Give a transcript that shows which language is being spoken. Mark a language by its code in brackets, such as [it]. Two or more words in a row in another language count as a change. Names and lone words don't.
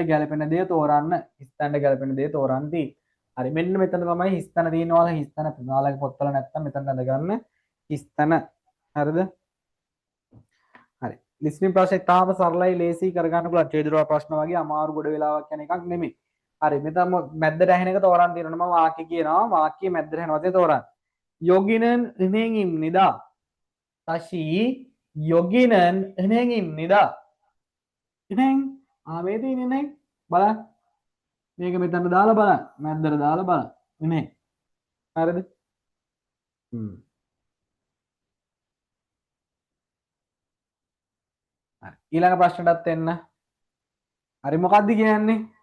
[si] ගැලපෙන දේ තෝරන්න හිස්තැනට ගැලපෙන දේ තෝරන්ති හරි මෙන්න මෙතන තමයි හිස්තැන තියෙනවා හිස්තැන පුනාලගේ පොත්වල නැත්තම් මෙතන අඳගන්න හිස්තැන හරිද හරි ලිස්නින් ප්‍රශ්නේ තාම සරලයි ලේසි කරගන්න පුළුවන් ඡේදරව ප්‍රශ්න වගේ අමාරු ගොඩ වෙලාවක් යන එකක් නෙමෙයි හරි මෙතන මැද්දට ඇහෙන එක තෝරන්න තියෙනවා මම වාක්‍ය කියනවා වාක්‍යයේ මැද්දට ඇහෙන වචනේ තෝරන්න [ko] 여기는 은행입니다. 다시 여기는 은행입니다. [si] 은행 මේ තියෙන 은행 බලන්න මේක මෙතන දාලා බලන්න මැද්දට දාලා බලන්න 은행 හරිද හරි ඊළඟ ප්‍රශ්නටත් එන්න හරි මොකක්ද කියන්නේ